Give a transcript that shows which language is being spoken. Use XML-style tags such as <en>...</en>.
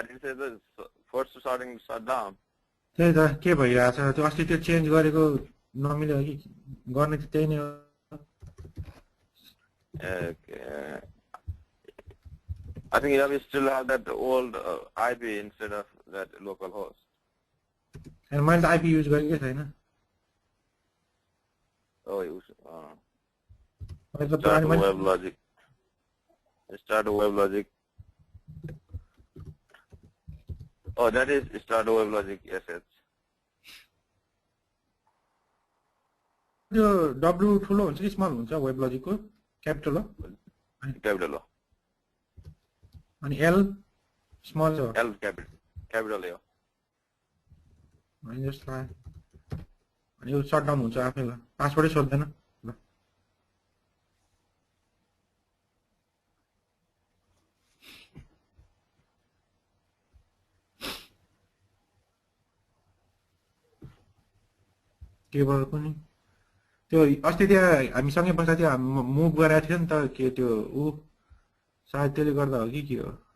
<en>did you say the first starting shut down?</en> <ne>त्यही त के भइरहेछ त्यो अस्ति त्यो चेन्ज गरेको नमिल्यो कि गर्ने त त्यही नै हो</ne> <en>Okay. I think we still have that old IP instead of that local host.</en> <ne>अनि मैले त आइपी युज गरेकै छैन</ne> <en>Oh, you</en> <ne>मैले त</ne> <en>start</en> <ne>पुरानो मैले</ne> <en>WebLogic. Start WebLogic. Oh, that is start WebLogic assets.</en> <ne>त्यो डब्लु ठुलो हुन्छ कि स्मल हुन्छ वेब लजिकको क्यापिटल हो</ne> <en>Capital.</en> <ne>अनि एल स्मल हो</ne> <en>L capital.</en> <ne>अनि जसलाई अनि यो सटडाउन हुन्छ आफैलाई पासवर्डै सोध्दैन ल केबल पनि त्यो अस्ति त्यहाँ हामीसँगै बस्दा थियो मुभ गराएको थियो नि त के त्यो ऊ सायद त्यसले गर्दा हो कि के हो</ne>